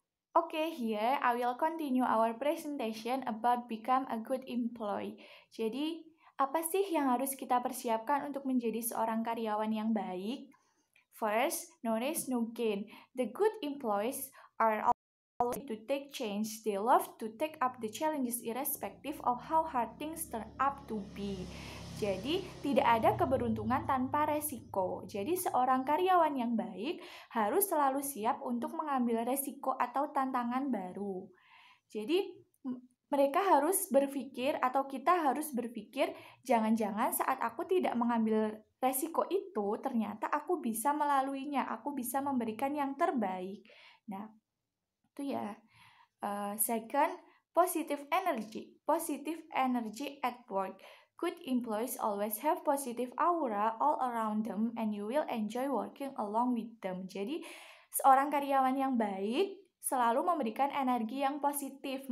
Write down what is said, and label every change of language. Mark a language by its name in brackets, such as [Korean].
[English] Okay, here I will continue our presentation about become a good employee. [Indonesian] Jadi, apa sih yang harus kita persiapkan untuk menjadi seorang karyawan yang baik? [English] First, no risk, no gain. The good employees are always to take change. They love to take up the challenges irrespective of how hard things turn up to be. [Indonesian] Jadi, tidak ada keberuntungan tanpa resiko. Jadi, seorang karyawan yang baik harus selalu siap untuk mengambil resiko atau tantangan baru. Jadi, mereka harus berpikir atau kita harus berpikir, jangan-jangan saat aku tidak mengambil resiko itu, ternyata aku bisa melaluinya, aku bisa memberikan yang terbaik. Nah, itu ya. [English] Second, positive energy at work. Good employees always have positive aura all around them and you will enjoy working along with them. [Indonesian] Jadi, seorang karyawan yang baik selalu memberikan energi yang positif.